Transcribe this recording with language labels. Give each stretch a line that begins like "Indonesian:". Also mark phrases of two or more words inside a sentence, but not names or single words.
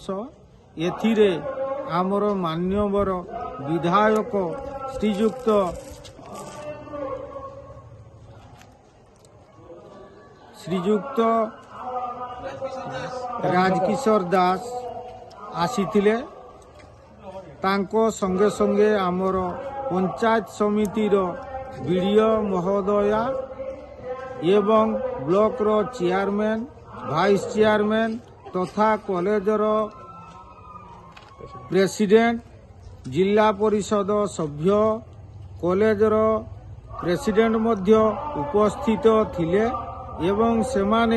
Odia: ଏଥିରେ ଆମର ମାନ୍ୟବର ବିଧାୟକ ଶ୍ରୀଯୁକ୍ତ ରାଜକିଶୋର ଦାସ ଆସିଥିଲେ ତାଙ୍କ ସଙ୍ଗେ ସଙ୍ଗେ ଆମର ପଞ୍ଚାୟତ ସମିତିର ବିଡ଼ିଓ ମହୋଦୟା ଏବଂ ବ୍ଲକର
English: chairman vice chairman
Odia: ତଥା କଲେଜର ପ୍ରେସିଡେଣ୍ଟ ଜିଲ୍ଲା ପରିଷଦ ସଭ୍ୟ କଲେଜର ପ୍ରେସିଡେଣ୍ଟ ମଧ୍ୟ ଉପସ୍ଥିତ ଥିଲେ ଏବଂ ସେମାନେ